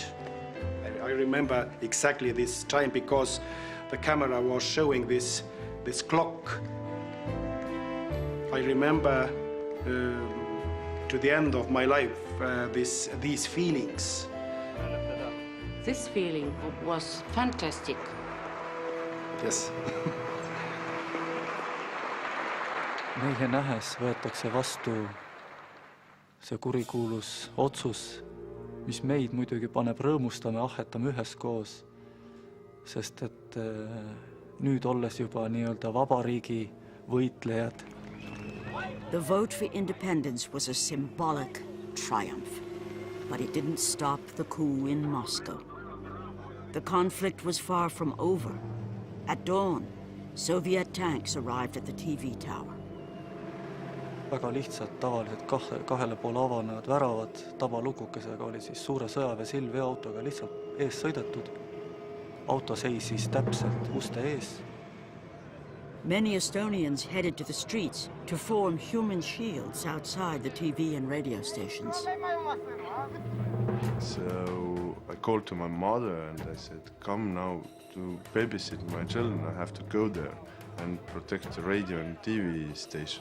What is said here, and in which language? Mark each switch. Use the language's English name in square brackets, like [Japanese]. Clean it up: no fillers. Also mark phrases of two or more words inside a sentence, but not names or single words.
[English] I remember exactly this time because the camera was showing this clock. I remember to the end of my life these feelings. This feeling was fantastic. Yes. [Estonian] Meie nähes võetakse vastu see kurikuulus otsus, mis meid muidugi paneb rõõmustama, ahhetame üheskoos, sest et nüüd olles juba nii-öelda vabariigi võitlejad. [English] The vote for independence was a symbolic triumph, but it didn't stop the coup in Moscow. The conflict was far from over. At dawn, Soviet tanks arrived at the TV tower. [Estonian] Väga lihtsalt, tavaliselt kahele poole avanevad väravad, tabalukukesega oli siis suure sõjaväesilv veoautoga lihtsalt ees sõidetud. Auto seisis täpselt uste ees. [English] Many Estonians headed to the streets to form human shields outside the TV and radio stations. So I called to my mother and I said, come now to babysit my children. I have to go there and protect the radio and TV station.